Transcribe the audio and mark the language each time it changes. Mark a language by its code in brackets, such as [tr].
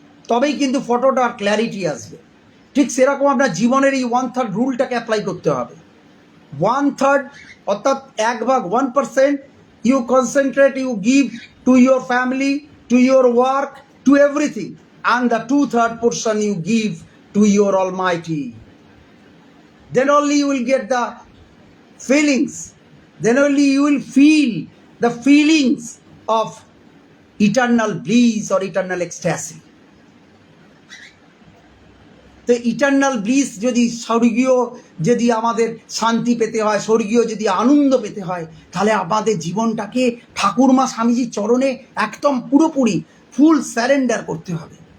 [bn] তবেই কিন্তু ফটোটার ক্ল্যারিটি আসবে। ঠিক সেরকম আপনার জীবনের এই 1/3 রুলটাকে অ্যাপ্লাই করতে হবে। [en] 1/3 অর্থাৎ 1/1 1% you concentrate, you give to your family, to your work, to everything, and the 2/3 portion you give to your Almighty. Then only you will get the feelings, then only you will feel the feelings of eternal bliss or eternal ecstasy. [bn] তো eternal bliss যদি স্বর্গীয়, যদি আমাদের শান্তি পেতে হয়, স্বর্গীয় যদি আনন্দ পেতে হয়, তাহলে আমাদের জীবনটাকে ঠাকুরমা স্বামীজির চরণে একদম পুরোপুরি ফুল স্যারেন্ডার করতে হবে।